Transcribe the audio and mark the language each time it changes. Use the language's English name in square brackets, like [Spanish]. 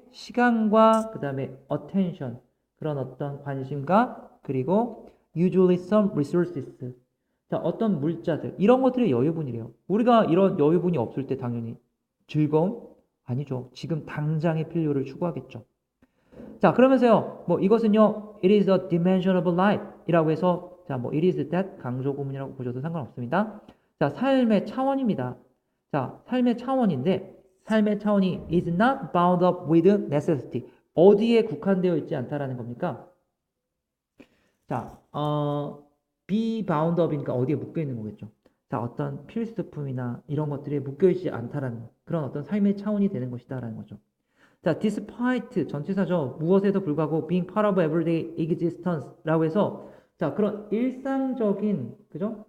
[Korean] 시간과 그 다음에 attention, 그런 어떤 관심과, 그리고 [English] usually some resources, [Korean] 자, 어떤 물자들, 이런 것들이 여유분이래요. 우리가 이런 여유분이 없을 때 당연히 즐거움? 아니죠. 지금 당장의 필요를 추구하겠죠. 자, 그러면서요, 뭐 이것은요, [English] it is a dimension of life [Korean] 이라고 해서, 자, 뭐 it is that 강조 구문이라고 보셔도 상관없습니다. 자, 삶의 차원입니다. 자, 삶의 차원인데, 삶의 차원이 [English] is not bound up with necessity. [Korean] 어디에 국한되어 있지 않다라는 겁니까? 자, be bound up이니까 어디에 묶여 있는 거겠죠. 자, 어떤 필수품이나 이런 것들이 묶여 있지 않다라는 그런 어떤 삶의 차원이 되는 것이다라는 거죠. 자, despite 전치사죠. 무엇에도 불구하고 [English] being part of everyday existence [Korean] 라고 해서 자, 그런 일상적인 그죠?